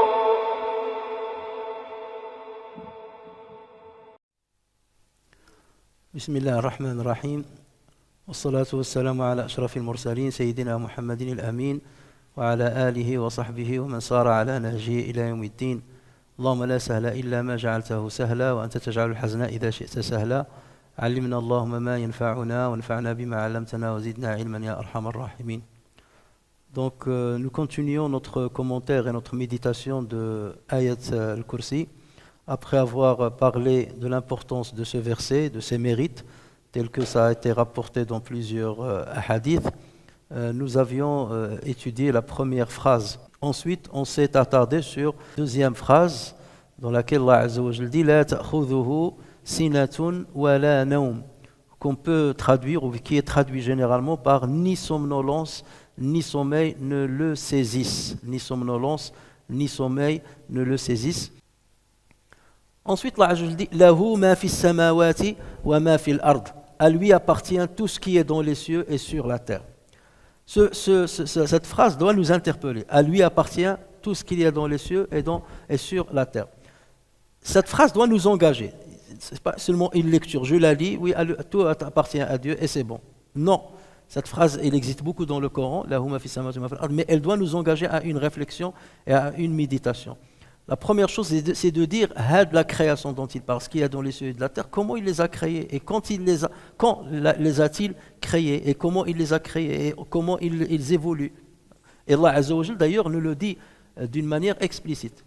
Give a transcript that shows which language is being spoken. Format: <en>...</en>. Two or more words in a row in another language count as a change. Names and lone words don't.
<ar>بسم الله الرحمن الرحيم والصلاة والسلام على أشرف المرسلين سيدنا محمد الأمين وعلى آله وصحبه ومن سار على نهجه إلى يوم الدين. اللهم لا سهل إلا ما جعلته سهلا وأنت تجعل الحزن إذا شئت سهلا. علمنا اللهم ما ينفعنا وانفعنا بما علمتنا وزدنا علما يا أرحم الراحمين.</ar> <fr>Donc nous continuons notre commentaire et notre méditation de Ayat al-Kursi. Après avoir parlé de l'importance de ce verset, de ses mérites, tel que ça a été rapporté dans plusieurs hadiths, nous avions étudié la première phrase. Ensuite, on s'est attardé sur la deuxième phrase, dans laquelle Allah</fr> <ar>عز وجل</ar> <fr>dit «</fr> <ar>لا تأخذه سنة ولا نوم</ar> <fr>» qu'on peut traduire, ou qui est traduit généralement par « ni somnolence, ni sommeil ne le saisissent ». Ni somnolence, ni sommeil ne le saisissent. Ensuite, Allah dit «</fr> <ar>له ما في السماوات وما في الأرض</ar> <fr>» à lui appartient tout ce qui est dans les cieux et sur la terre. Cette phrase doit nous interpeller. À lui appartient tout ce qu'il y a dans les cieux et sur la terre. Cette phrase doit nous engager. Ce n'est pas seulement une lecture. Je la lis, oui, tout appartient à Dieu et c'est bon. Non. Cette phrase, elle existe beaucoup dans le Coran,</fr> <ar>له ما في السماوات وما في الأرض,</ar> <fr>mais elle doit nous engager à une réflexion et à une méditation. La première chose, c'est de dire la création dont il parle, ce qu'il y a dans les cieux et de la terre, comment il les a créés et quand les a-t-il créés et comment il les a créés et comment ils évoluent. Et Allah</fr> <ar>عز وجل</ar> <fr>d'ailleurs nous le dit d'une manière explicite.</fr>